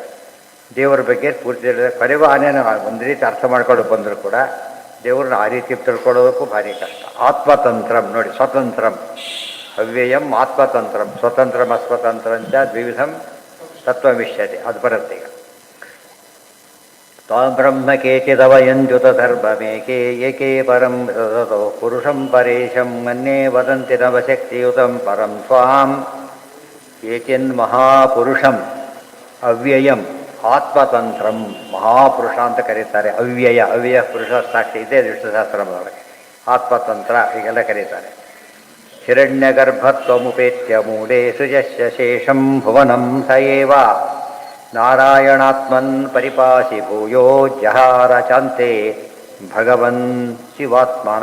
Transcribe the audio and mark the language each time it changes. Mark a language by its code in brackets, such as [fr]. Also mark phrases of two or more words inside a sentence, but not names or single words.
[kn] ದೇವರ ಬಗ್ಗೆ ಪೂರ್ತಿ ಹೇಳಿದ್ರೆ ಕೊನೆಗೂ ಆನೆನ ಒಂದು ರೀತಿ ಅರ್ಥ ಮಾಡ್ಕೊಂಡು ಬಂದರೂ ಕೂಡ ದೇವ್ರನ್ನ ಆ ರೀತಿ ತಿಳ್ಕೊಳ್ಳೋದಕ್ಕೂ ಭಾರಿ ಕಷ್ಟ. [sa] ಆತ್ಮತಂತ್ರಂ [kn] ನೋಡಿ, [sa] ಸ್ವತಂತ್ರಂ ಅವ್ಯಯಂ ಆತ್ಮತಂತ್ರಂ. ಸ್ವತಂತ್ರಂ ಅಸ್ವತಂತ್ರಂಚ ದ್ವಿವಿಧಂ ತತ್ವಮಿಷ್ಯತೆ. [kn] ಅದು ಬರುತ್ತೆ ಈಗ. [sa] ತ್ವಾಂ ಬ್ರಹ್ಮ ಕೇಚಿದವಯಂತ್ಯುತ ಧರ್ಮಮೇಕೆ ಏಕೆ ಪರಂ ಸತೋ ಪುರುಷಂ ಪರೇಶಂ ಮನ್ಯೇ ವದಂತಿ ನವಶಕ್ತಿಯುತಂ ಪರಂ ತ್ವಾಂ ಕೇಚಿನ್ ಮಹಾಪುರುಷಂ ಅವ್ಯಯಂ ಆತ್ಮತಂತ್ರಂ [kn] ಮಹಾಪುರುಷ ಅಂತ ಕರೀತಾರೆ. ಅವ್ಯಯ ಅವ್ಯಯ ಪುರುಷ ಸಾಕ್ಷಿ ಇದೆ ವಿಷ್ಣುಶಾಸ್ತ್ರದೊಳಗೆ. ಆತ್ಮತಂತ್ರ ಹೀಗೆಲ್ಲ ಕರೀತಾರೆ. [sa] ಹಿರಣ್ಯಗರ್ಭತ್ವಮುಪೇತ್ಯ ಮೂಲೆ ಸೃಜಸ್ಯ ಶೇಷಂ ಭುವನಂ ಸ ಏವ ನಾರಾಯಣಾತ್ಮನ್ ಪರಿಪಾಸಿ ಭೂಯೋ ಜಹಾರ ಚಾಂತೆ ಭಗವನ್ ಶಿವಾತ್ಮನ.